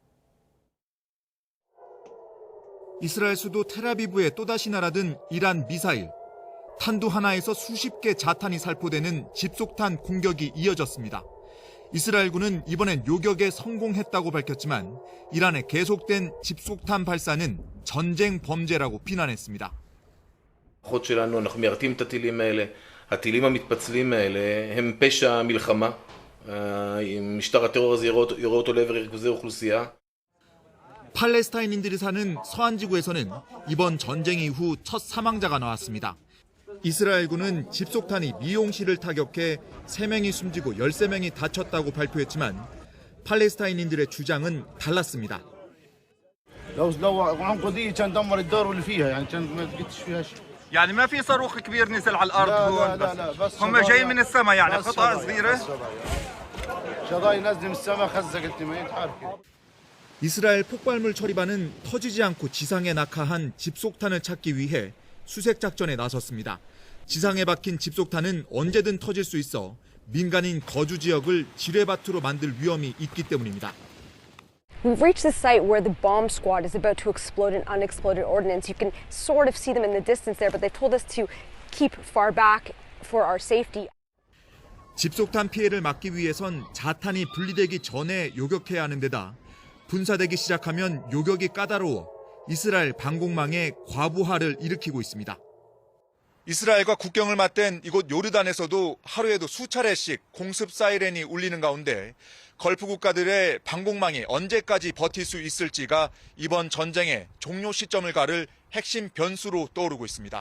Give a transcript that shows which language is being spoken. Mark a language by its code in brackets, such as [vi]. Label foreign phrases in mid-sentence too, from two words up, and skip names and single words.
[ko] 이스라엘 수도 텔아비브에 또다시 날아든 이란 미사일. 탄두 하나에서 수십 개 자탄이 살포되는 집속탄 공격이 이어졌습니다. 이스라엘군은 이번엔 요격에 성공했다고 밝혔지만 이란의 계속된 집속탄 발사는 전쟁 범죄라고 비난했습니다. [he] הכוחות שלנו, אנחנו מיירטים את הטילים האלה. הטילים המתפצלים האלה הם פשע מלחמה. משטר הטרור הזה יורה אותו לעבר ריכוזי אוכלוסייה. [ko] 팔레스타인인들이 사는 서안지구에서는 이번 전쟁 이후 첫 사망자가 나왔습니다. 이스라엘군은 집속탄이 미용실을 타격해 3명이 숨지고 13명이 다쳤다고 발표했지만 팔레스타인인들의 주장은 달랐습니다. [ar] يعني ما في صاروخ كبير نزل على الارض هون بس هم جاي من السماء يعني قطعه صغيره شظايا نازله من السماء خزقت ما يتحرك. [ko] 이스라엘 폭발물 처리반은 터지지 않고 지상에 낙하한 집속탄을 찾기 위해 수색 작전에 나섰습니다. 지상에 박힌 집속탄은 언제든 터질 수 있어 민간인 거주 지역을 지뢰밭으로 만들 위험이 있기 때문입니다. [en] We've reached the site where the bomb squad is about to explode an unexploded ordnance. You can sort of see them in the distance there, but they told us to keep far back for our safety. [ko] 집속탄 피해를 막기 위해선 자탄이 분리되기 전에 요격해야 하는 데다 분사되기 시작하면 요격이 까다로워 이스라엘 방공망에 과부하를 일으키고 있습니다. 이스라엘과 국경을 맞댄 이곳 요르단에서도 하루에도 수차례씩 공습 사이렌이 울리는 가운데 걸프 국가들의 방공망이 언제까지 버틸 수 있을지가 이번 전쟁의 종료 시점을 가를 핵심 변수로 떠오르고 있습니다.